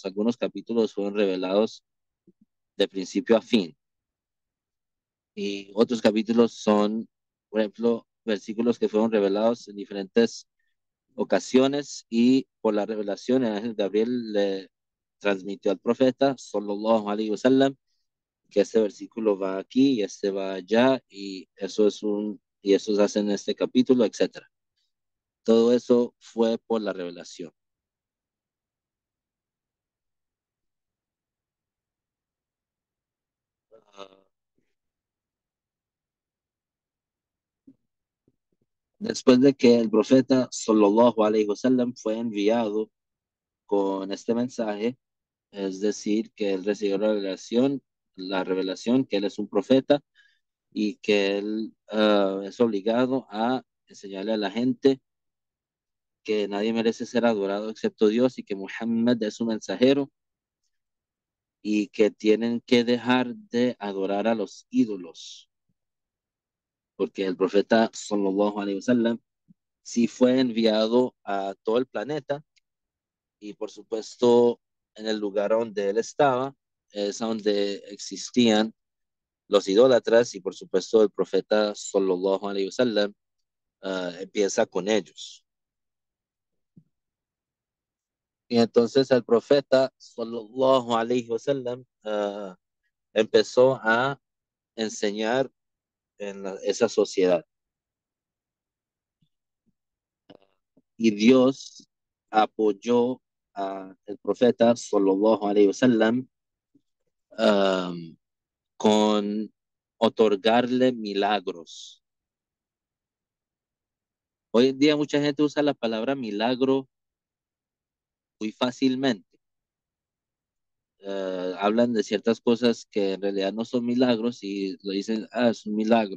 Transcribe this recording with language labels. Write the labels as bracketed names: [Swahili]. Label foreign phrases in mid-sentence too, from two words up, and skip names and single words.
[Spanish] Algunos capítulos fueron revelados de principio a fin y otros capítulos son, por ejemplo, versículos que fueron revelados en diferentes ocasiones y por la revelación el ángel Gabriel le transmitió al profeta [Arabic] صلى الله عليه وسلم [Spanish] que este versículo va aquí y este va allá y eso es un y eso se hace en este capítulo, etcétera. Todo eso fue por la revelación. Ah, Después de que el profeta [Arabic] صلى الله عليه وسلم [Spanish] fue enviado con este mensaje, es decir, que él recibió la revelación que él es un profeta y que él es obligado a enseñarle a la gente que nadie merece ser adorado excepto Dios y que Muhammad es un mensajero y que tienen que dejar de adorar a los ídolos, porque el profeta [Arabic] صلى الله عليه وسلم [Spanish] sí fue enviado a todo el planeta y por supuesto en el lugar donde él estaba es donde existían los idólatras y por supuesto el profeta [Arabic] صلى الله عليه وسلم [Spanish] empieza con ellos. Y entonces el profeta [Arabic] صلى الله عليه وسلم [Spanish] empezó a enseñar en esa sociedad. Y Dios apoyó al profeta [Arabic] صلى الله عليه وسلم [Spanish] um, con otorgarle milagros. Hoy en día mucha gente usa la palabra milagro muy fácilmente. Hablan de ciertas cosas que en realidad no son milagros y lo dicen, es un milagro.